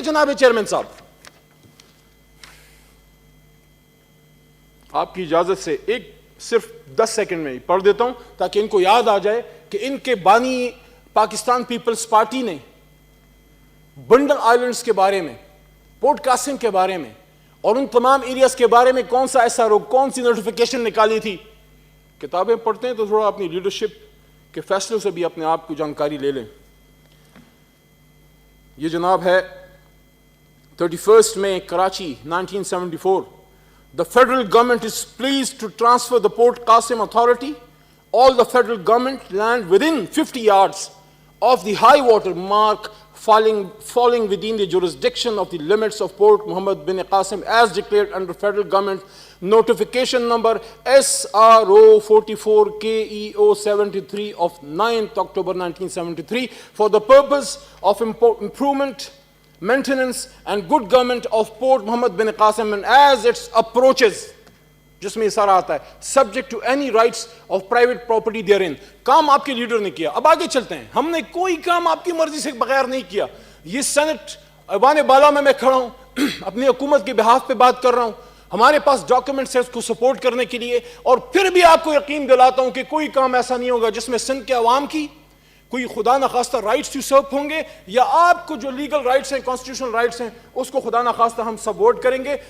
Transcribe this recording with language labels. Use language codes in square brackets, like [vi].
[ur] جناب چیئرمین صاحب آپ کی اجازت سے ایک صرف 10 سیکنڈ میں پڑھ دیتا ہوں تاکہ ان کو یاد آ جائے کہ ان کے بانی پاکستان پیپلز پارٹی نے بنڈل آئلینڈز کے بارے میں، پورٹ قاسم کے بارے میں اور ان تمام ایریاز کے بارے میں کون سا ایسا کون سی نوٹیفیکیشن نکالی تھی. کتابیں پڑھتے ہیں تو تھوڑا اپنی لیڈرشپ کے فیصلوں سے بھی اپنے آپ کو جانکاری لے لیں. یہ جناب ہے 31 May Karachi 1974. [en] The federal government is pleased to transfer the Port Qasim authority, all the federal government land within 50 yards of the high water mark falling within the jurisdiction of the limits of Port Muhammad bin Qasim as declared under federal government notification number SRO 44 KEO 73 of 9th October 1973 for the purpose of improvement, maintenance and good government of Port Muhammad bin Qasim and as its approaches, [ur] جس میں اشارہ آتا ہے [en] subject to any rights of private property therein. [ur] کام آپ کے leader نے کیا. اب آگے چلتے ہیں. ہم نے کوئی کام آپ کی مرضی سے بغیر نہیں کیا. یہ سینٹ ایوان بالا میں کھڑا ہوں اپنی حکومت کے بہاف پہ بات کر رہا ہوں. ہمارے پاس ڈاکیومنٹس ہیں اس کو سپورٹ کرنے کے لیے اور پھر بھی آپ کو یقین دلاتا ہوں کہ کوئی کام ایسا نہیں ہوگا جس میں سندھ کے عوام کی کوئی خدا نخواستہ رائٹس یوزرپ ہوں گے یا آپ کو جو لیگل رائٹس ہیں کانسٹیٹیوشنل رائٹس ہیں اس کو خدا نخواستہ ہم سپورٹ کریں گے.